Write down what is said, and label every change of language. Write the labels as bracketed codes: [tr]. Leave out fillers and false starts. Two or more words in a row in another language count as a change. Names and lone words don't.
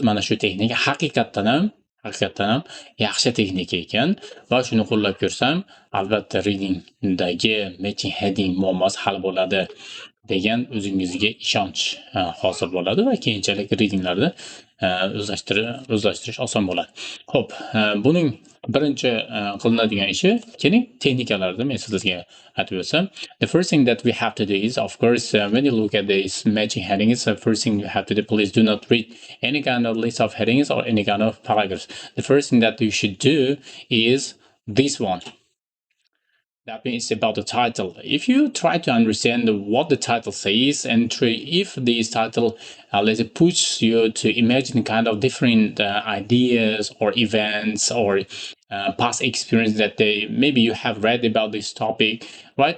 [uz] Mana shu texnika haqiqatdan ham yaxshi texnika ekan va shuni qo'llab ko'rsam, albatta readingdagi [en] matching heading [uz] muammosi hal bo'ladi degan o'zingizga ishonch hosil bo'ladi va keyinchalik readinglarda o'zlashtirish oson bo'ladi. Xo'p, buning birinchi qilinadigan ishi, keling texnikalarni men sizlarga aytib o'tsam. [en] The first thing that we have to do is, of course, when you look at these matching headings, the first thing you have to do, please do not read any kind of list of headings or any kind of paragraphs. The first thing that you should do is this one. That means about the title. If you try to understand what the title says, and if this title let's say push you to imagine kind of different ideas or events or past experience that maybe you have read about this topic, right?